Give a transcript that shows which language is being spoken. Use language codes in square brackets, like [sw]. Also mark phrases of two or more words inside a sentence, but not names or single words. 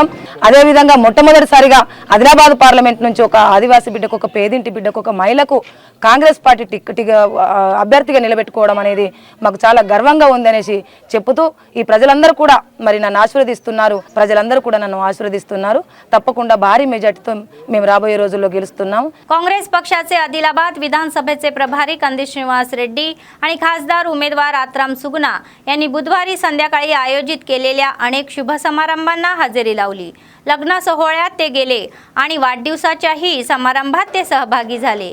[te] అదేవిధంగా మొట్టమొదటిసారిగా ఆదిలాబాద్ పార్లమెంట్ నుంచి ఒక ఆదివాసీ బిడ్డకు, ఒక పేదింటి బిడ్డకు, ఒక మహిళకు కాంగ్రెస్ పార్టీ అభ్యర్థిగా నిలబెట్టుకోవడం అనేది మాకు చాలా గర్వంగా ఉందనేసి చెప్తూ ఈ ప్రజలందరూ కూడా మరి నన్ను ఆశీర్వదిస్తున్నారు, ప్రజలందరూ కూడా నన్ను ఆశీర్వదిస్తున్నారు। తప్పకుండా భారీ మెజార్టీతో మేము రాబోయే రోజుల్లో గెలుస్తున్నాం। [mr] काँग्रेस पक्षाचे आदिलाबाद विधानसभेचे प्रभारी कंदी श्रीनिवास रेड्डी आणि खासदार उमेदवार आत्राम सुगना यांनी बुधवारी संध्याकाळी आयोजित केलेल्या अनेक शुभ समारंभांना हजेरी लावली। लग्न सोहळ्यात ते गेले आणि वाढदिवसाच्याही समारंभात ते सहभागी झाले।